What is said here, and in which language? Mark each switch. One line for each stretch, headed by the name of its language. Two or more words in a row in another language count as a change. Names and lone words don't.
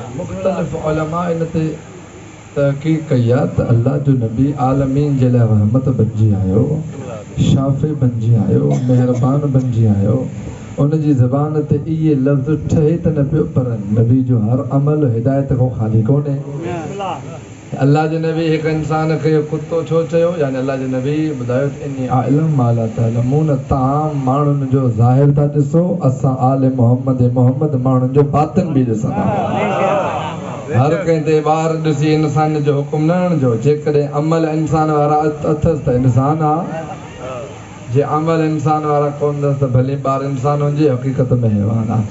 Sindhi: मुख़्तलिफ़ उलमा इन ते तहक़ीक़ कई आहे त अल्लाह जो नबी आलमीन जे लाइ रहमत बणिजी आयो, शाफ़े बणिजी आयो, महिरबान बणिजी आयो। उन जी ज़बान ते इहे लफ़्ज़ ठहे त न पियो, पर नबी जो हर अमल हिदायत खां ख़ाली कोन्हे। अल्लाह जे नबी हिकु इंसान खे कुतो छो चयो, यानी अल्लाह जे नबी ॿुधायो त
Arabic: إني أعلم ما لا تعلمون,
Sindhi: तव्हां माण्हुनि जो ज़ाहिर था ॾिसो, असां आल मोहम्मद माण्हुनि जो बातिन बि ॾिसंदा। हर कंहिं ते ॿार ॾिसी इंसान जो हुकुम न हणिजो। जेकॾहिं अमल इंसान वारा अथसि त इंसान आहे, जे अमल इंसान वारा कोन अथसि त भले ॿार इंसान हुजे, हक़ीक़त में हैवान आहे।